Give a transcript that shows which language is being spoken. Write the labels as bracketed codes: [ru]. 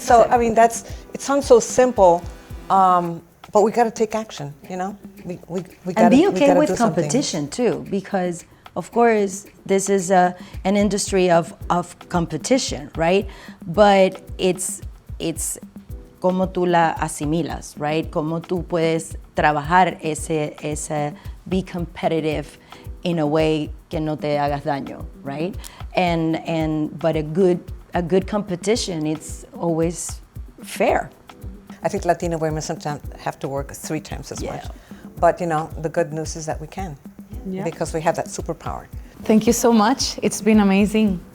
[en] So, I mean, it sounds so simple, but we got to take action, We got to and be okay with competition too, because of course this is an industry of competition, right? But it's [es] cómo tú la asimilas, right? Cómo tú puedes trabajar ese [en] be competitive in a way [es] que no te hagas daño, right? [en] But a good competition, it's always fair. I think Latina women sometimes have to work 3 times as much. But the good news is that we can, because we have that superpower. Thank you so much. It's been amazing.